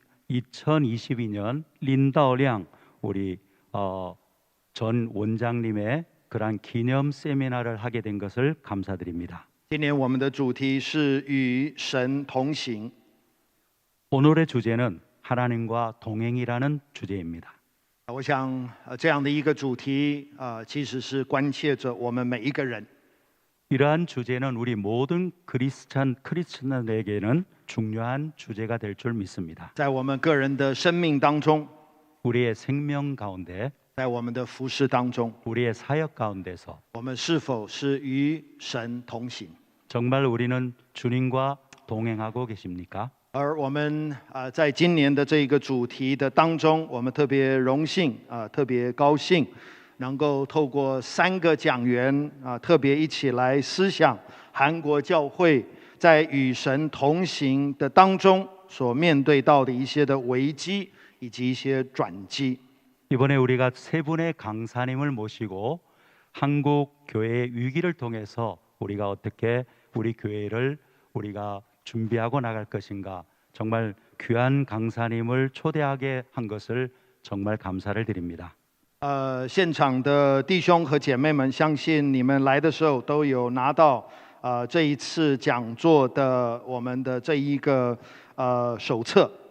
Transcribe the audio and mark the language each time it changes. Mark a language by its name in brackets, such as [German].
[Korean] 2022년 린다오량 우리 전 원장님의 그러한 기념 세미나를 하게 된 것을 감사드립니다. [Chinese] 今年我们的主题是与神同行。 [Korean] 오늘의 주제는 하나님과 동행이라는 주제입니다. [Chinese] 我想这样的一个主题其实是关切着我们每一个人。 [Korean] 이러한 주제는 우리 모든 크리스찬에게는 중요한 주제가 될 줄 믿습니다. [Chinese] 在我们个人的生命当中， [Korean] 우리의 생명 가운데, [Chinese] 在我们的服事当中， [Korean] 우리의 사역 가운데서 [Chinese] 我们是否是与神同行？ [Korean] 정말 우리는 주님과 동행하고 계십니까? [Chinese] 而我们在今年的这个主题的当中，我们特别荣幸特别高兴，能够透过3个讲员特别一起来思想韩国教会在与神同行的当中所面对到的一些的危机以及一些转机。 [Korean] 이번에 우리가 3분의 강사님을 모시고 한국 교회의 위기를 통해서 우리가 어떻게 우리 교회를 우리가 준비하고 나갈 것인가, 정말 귀한 강사님을 초대하게 한 것을 정말 감사를 드립니다. [Chinese] 现场的弟兄和姐妹们，相信你们来的时候都有拿到这一次讲座的我们的这一个手册。